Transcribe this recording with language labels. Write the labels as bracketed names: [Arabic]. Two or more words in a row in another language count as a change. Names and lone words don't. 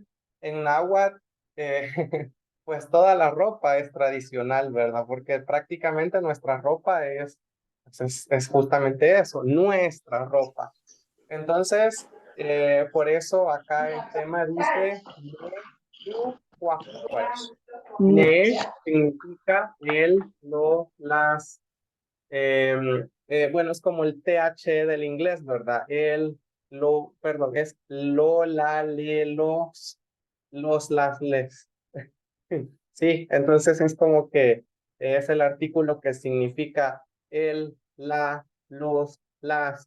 [Spanish] En náhuatl, eh, pues toda la ropa es tradicional, ¿verdad? Porque prácticamente nuestra ropa es justamente eso, nuestra ropa. Entonces, por eso acá el tema dice [Nahuatl languages] ne, u, cuac, cuach. [Spanish] Ne significa el, lo, las, bueno, es como el TH del inglés, ¿verdad? Perdón, es lo, la, le, los, las, les. Sí, entonces es como que es el artículo que significa el, la, los, las.